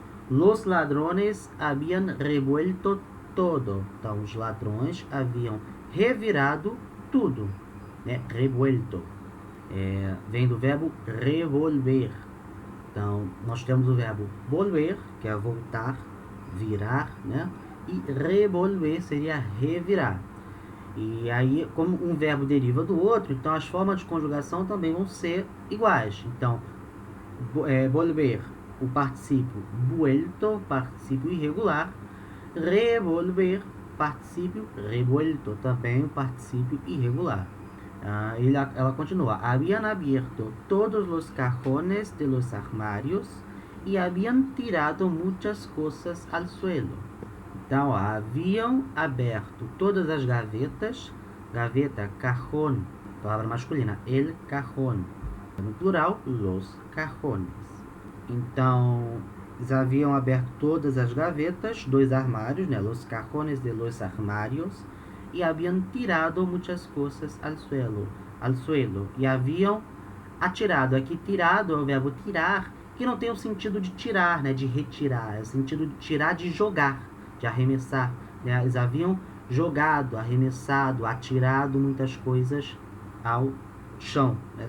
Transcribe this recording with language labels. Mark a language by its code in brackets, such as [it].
[es] Los ladrones habían revuelto todo. [pt] Então, os ladrões haviam revirado tudo, né? Revuelto. Vem do verbo revolver. Então, nós temos o verbo volver, que é voltar, virar, né? E revolver seria revirar. E aí, como um verbo deriva do outro, então as formas de conjugação também vão ser iguais. Então, volver, o particípio vuelto, particípio irregular. Revolver, particípio revuelto, também o particípio irregular. Ela continua. [es] Habían abierto todos los cajones de los armarios y habían tirado muchas cosas al suelo. [pt] Então, haviam aberto todas as gavetas. Gaveta, cajón, palavra masculina, el cajón. No plural, los cajones. Então, eles haviam aberto todas as gavetas dos armários, né? [es] Los cajones de los armários. [pt] E haviam tirado muitas coisas [es] al suelo. [pt] E haviam atirado. Aqui, tirado é o verbo tirar, que não tem o sentido de tirar, né? De retirar. É o sentido de tirar, de jogar, de arremessar. Né? Eles haviam jogado, arremessado, atirado muitas coisas ao chão. Né?